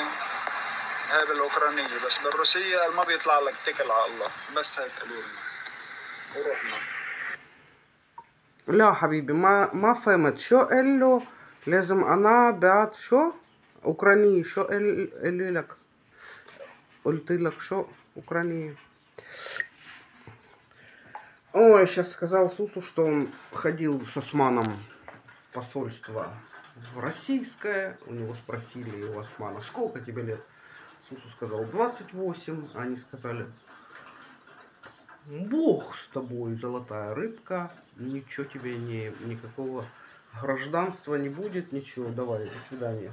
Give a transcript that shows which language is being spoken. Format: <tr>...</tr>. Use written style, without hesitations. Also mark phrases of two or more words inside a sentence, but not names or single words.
<ar>هاي بالأوكرانية، بس بالروسية قال ما بيطلع لك، اتكل على الله. بس هيك قالوا لنا ورحنا. لا حبيبي ما فهمت شو قال له. لازم أنا بعت شو أوكرانية. شو قال لك؟ قلت لك شو Украине.</ar> <ru>Ой, сейчас сказал Сусу, что он ходил с Османом в посольство в российское. У него спросили, у Османа, сколько тебе лет? Сусу сказал 28, а они сказали Бог с тобой, золотая рыбка, ничего тебе не, никакого гражданства не будет, ничего, давай, до свидания.</ru>